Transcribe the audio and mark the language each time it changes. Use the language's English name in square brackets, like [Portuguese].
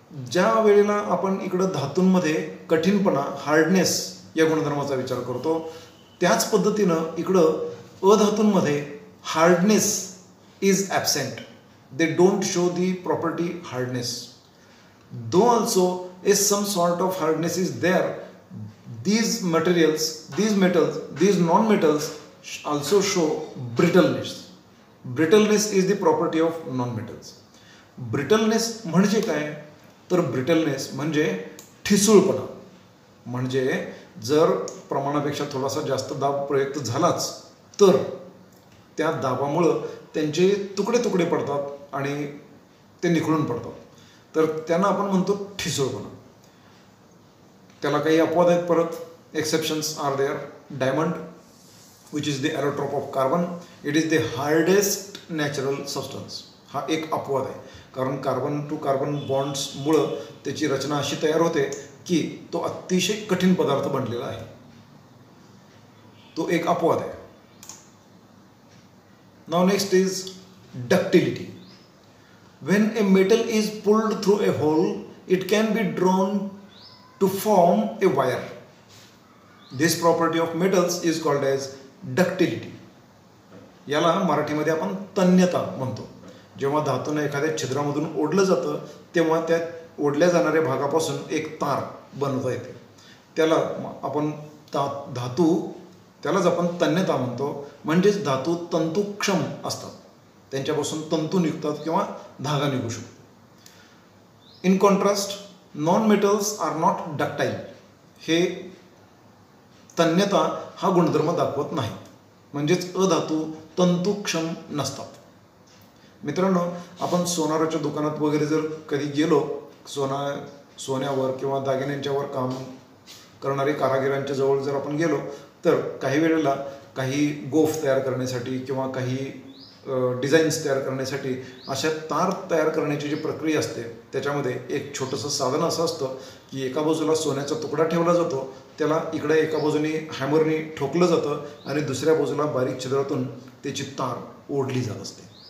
[Marathi] ज्या वेळेला आपण इकडं धातूंमध्ये कठीणपणा हार्डनेस या गुणधर्माचा विचार करतो, त्याच पद्धतीनं इकडं अधातूंमध्ये [English] Hardness is absent. They don't show the property hardness. Though also is some sort of hardness is there, these materials, these metals, these non-metals also show brittleness. Brittleness is the property of non-metals. [Marathi] Brittleness म्हणजे काय? तर brittleness म्हणजे ठिसूळपणा. म्हणजे जर प्रमाणापेक्षा थोडासा जास्त दाब प्रयुक्त झालाच तर त्या दाबामुळं त्यांचे तुकडे तुकडे पडतात आणि ते निखळून पडतात, तर त्यांना आपण म्हणतो ठिसूळपणा. त्याला काही अपवाद आहेत परत. [English] Exceptions are there. Diamond which is the allotrope of carbon. It is the hardest natural substance. [Marathi] हा एक अपवाद आहे, कारण कार्बन टू कार्बन बॉन्ड्समुळं त्याची रचना अशी तयार होते की तो अतिशय कठीण पदार्थ बनलेला आहे. तो एक अपवाद आहे. [English] नाव next is ductility. When a metal is pulled through a hole it can be drawn to form a wire. This property of metals is called as ductility. [Marathi] याला मराठीमध्ये आपण तन्यता म्हणतो. जेव्हा धातूने एखाद्या छिद्रामधून ओढलं जातं तेव्हा त्या ओढल्या जाणाऱ्या भागापासून एक तार बनवता येते, त्याला आपण त्यालाच आपण तन्यता म्हणतो. म्हणजेच धातू तंतुक्षम असतात, त्यांच्यापासून तंतू निघतात किंवा धागा निघू शकतो. [English] In contrast non-metals are not ductile. [Marathi] हे तन्यता हा गुणधर्म दाखवत नाही, म्हणजेच अधातू तंतुक्षम नसतात. मित्रांनो, आपण सोनाराच्या दुकानात वगैरे जर कधी गेलो, सोन्यावर किंवा दागिन्यांच्यावर काम करणारे कारागिरांच्या जवळ जर आपण गेलो, तर काही वेळेला काही गोफ तयार करण्यासाठी किंवा काही डिझाईन्स तयार करण्यासाठी अशा तार तयार करण्याची जी प्रक्रिया असते त्याच्यामध्ये एक छोटंसं साधन असं असतं की एका बाजूला सोन्याचा तुकडा ठेवला जातो, त्याला इकडे एका बाजूने हॅमरनी ठोकलं जातं आणि दुसऱ्या बाजूला बारीक छिद्रातून त्याची तार ओढली जात असते.